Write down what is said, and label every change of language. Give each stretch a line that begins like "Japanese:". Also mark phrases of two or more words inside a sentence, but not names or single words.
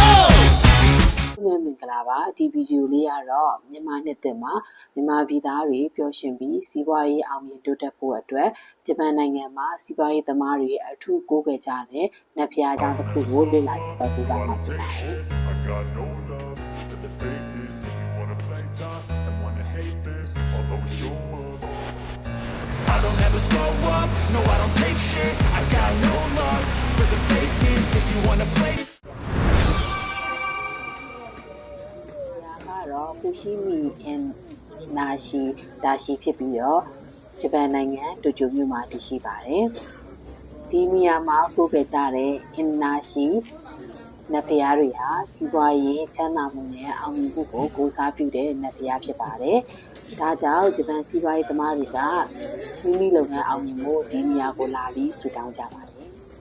Burmese: မင်္ဂလာပါဒီဗီဒီယိုလေးကတော့မြန်မာနှစ်သစ်မှာမြန်မာပြည်သားတွေပျော်ရွှင်ပြီးစီးပွားရေးအောင်မြင်တိုးတက်ဖို့အတွက်ဂျပန်နိုင်ငံမှာစီးပွားရေးသမားတွေအထူးကိုးကွယ်ကြတဲ့နတ်ဖျားကျောင်းတစ်ခုကိုလေ့လာကြည့်ပါမယ်။
English: I don't ever slow up, no I don't take shit. I got no love for the fakeness. If you wanna play
Burmese: ကတော့ဖူရှိမီအင်နာရှိဖြစ်ပြီးတော့ဂျပန်နိုင်ငံတိုကျိုမြို့မှာတည်ရှိပါတယ်။ဒီနေရာမှာကိုးကွယ်ကြတဲ့အင်နာရှိနတ်ဖျားတွေဟာစီးပွားရေးချမ်းသာမှုနဲ့အောင်မြင်မှုကိုကိုးစားပြုတဲ့နတ်ဖျားဖြစ်ပါတယ်။ဒါကြောင့်ဂျပန်စီးပွားရေးသမားတွေကမိမိလုပ်ငန်းအောင်မြင်ဖို့ဒီနေရာကိုလာပြီးဆုတောင်းကြပါတယ်။